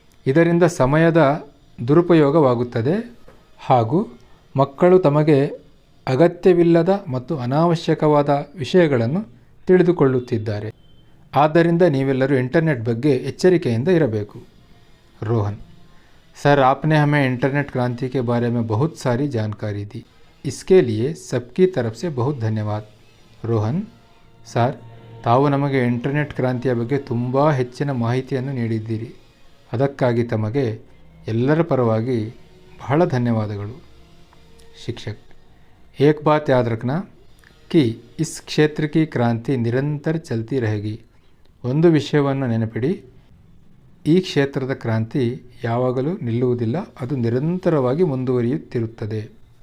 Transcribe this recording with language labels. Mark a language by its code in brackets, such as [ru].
[kn] ಇದರಿಂದ ಸಮಯದ ದುರುಪಯೋಗವಾಗುತ್ತದೆ ಹಾಗೂ ಮಕ್ಕಳು ತಮಗೆ ಅಗತ್ಯವಿಲ್ಲದ ಮತ್ತು ಅನಾವಶ್ಯಕವಾದ ವಿಷಯಗಳನ್ನು ತಿಳಿದುಕೊಳ್ಳುತ್ತಿದ್ದಾರೆ. ಆದ್ದರಿಂದ ನೀವೆಲ್ಲರೂ ಇಂಟರ್ನೆಟ್ ಬಗ್ಗೆ ಎಚ್ಚರಿಕೆಯಿಂದ ಇರಬೇಕು. [hi] रोहन: सर, आपने हमें इंटरनेट क्रांति के बारे में बहुत सारी जानकारी दी, इसके लिए सबकी तरफ से बहुत धन्यवाद. [kn] ರೋಹನ್: ಸರ್, ತಾವು ನಮಗೆ ಇಂಟರ್ನೆಟ್ ಕ್ರಾಂತಿಯ ಬಗ್ಗೆ ತುಂಬ ಹೆಚ್ಚಿನ ಮಾಹಿತಿಯನ್ನು ನೀಡಿದ್ದೀರಿ. ಅದಕ್ಕಾಗಿ ತಮಗೆ ಎಲ್ಲರ ಪರವಾಗಿ ಬಹಳ ಧನ್ಯವಾದಗಳು. [hi] शिक्षक: एक बात याद रखना कि इस क्षेत्र की क्रांति निरंतर चलती रहेगी. [kn] ಒಂದು ವಿಷಯವನ್ನು ನೆನಪಿಡಿ, ಈ ಕ್ಷೇತ್ರದ ಕ್ರಾಂತಿ ಯಾವಾಗಲೂ ನಿಲ್ಲುವುದಿಲ್ಲ, ಅದು ನಿರಂತರವಾಗಿ ಮುಂದುವರಿಯುತ್ತಿರುತ್ತದೆ.